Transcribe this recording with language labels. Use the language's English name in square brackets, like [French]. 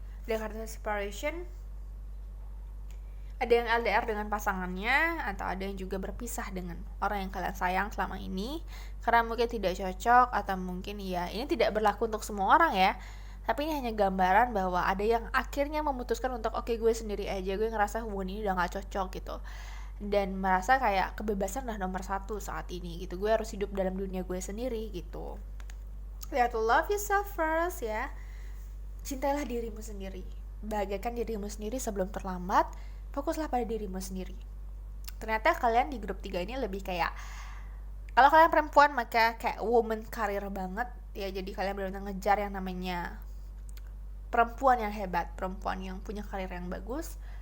[Indonesian] Dengan kartu separation, ada yang LDR dengan pasangannya, atau ada yang juga berpisah dengan orang yang kalian sayang selama ini karena mungkin tidak cocok, atau mungkin ya ini tidak berlaku untuk semua orang ya, tapi ini hanya gambaran bahwa ada yang akhirnya memutuskan untuk oke, gue sendiri aja, gue ngerasa hubungan ini udah gak cocok gitu, dan merasa kayak kebebasan udah nomor 1 saat ini gitu, gue harus hidup dalam dunia gue sendiri gitu. [English] You have to love yourself first ya. [Indonesian] Cintailah dirimu sendiri, bahagiakan dirimu sendiri sebelum terlambat. Fokuslah pada dirimu sendiri. Ternyata kalian di grup 3 ini lebih kayak, kalau kalian perempuan maka kayak woman career banget ya. Jadi kalian benar-benar ngejar yang namanya perempuan yang hebat, perempuan yang punya karir yang bagus.